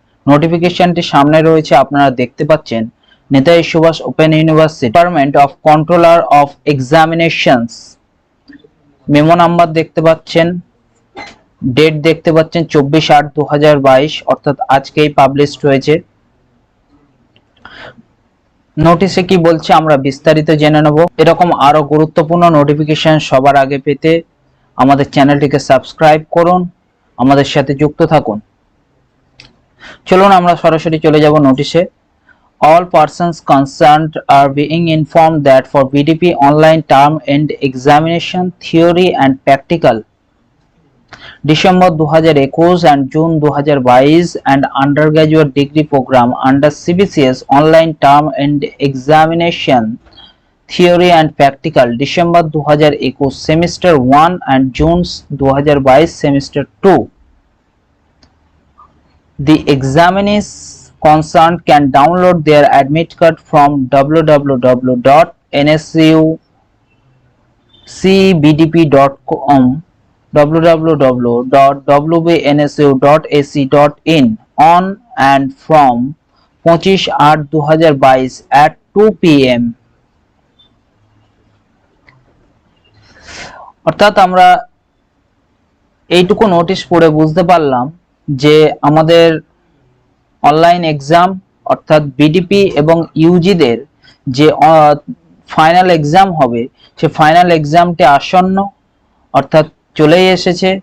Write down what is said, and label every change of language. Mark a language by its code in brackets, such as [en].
[bn] নোটিফিকেশনটি সামনে রয়েছে, আপনারা দেখতে পাচ্ছেন। Netaji Subhash open university department of controller of examinations, memo number দেখতে পাচ্ছেন, ডেট দেখতে পাচ্ছেন 24/8/2022, অর্থাৎ আজকেই পাবলিশড হয়েছে। নোটিশে কি বলছে আমরা বিস্তারিত জেনে নেব। এরকম আরো গুরুত্বপূর্ণ নোটিফিকেশন সবার আগে পেতে আমাদের চ্যানেলটিকে সাবস্ক্রাইব করুন, আমাদের সাথে যুক্ত থাকুন। চলুন আমরা সরাসরি চলে যাব নোটিশে। [en] All persons concerned are being informed that for BDP online term end examination theory and practical December 2021 and June 2022 and undergraduate degree program under CBCS online term and examination theory and practical December 2021 semester 1 and June 2022 semester 2. The examinees concerned can download their admit card from www.nsucbdp.com www.wbnsu.ac.in on and from 25/8/2022 at 2 PM। [bn] অর্থাৎ আমরা এইটুকু notice পড়ে বুঝতে পারলাম যে আমাদের online exam অর্থাৎ BDP এবং ইউজিদের যে ফাইনাল এক্সাম হবে সে ফাইনাল এক্সামটি আসন্ন, অর্থাৎ চলেই এসেছে।